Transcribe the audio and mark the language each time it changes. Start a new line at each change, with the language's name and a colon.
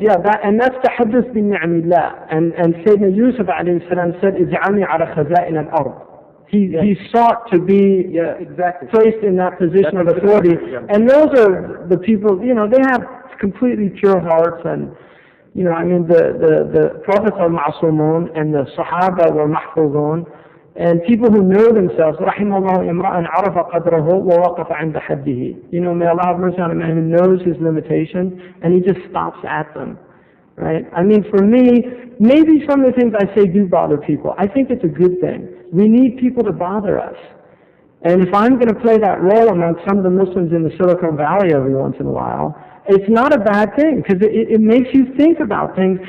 English: Yeah, that's
Arabic: تحدث بِالنِّعْمِ
English: And Sayyidina Yusuf alayhi salam said,
Arabic: اجعلني على خزائن الأرض.
English: He sought to be placed in that position of authority. And those are the people, they have completely pure hearts. And, the prophets are ma'asumun and the Sahaba were mahfuzun. And people who know themselves,
Arabic: رحم الله امرأ عرف قدره ووقف عند حده.
English: May Allah have mercy on a man who knows his limitations and he just stops at them. Right? For me, maybe some of the things I say do bother people. I think it's a good thing. We need people to bother us. And if I'm going to play that role among some of the Muslims in the Silicon Valley every once in a while, it's not a bad thing because it makes you think about things.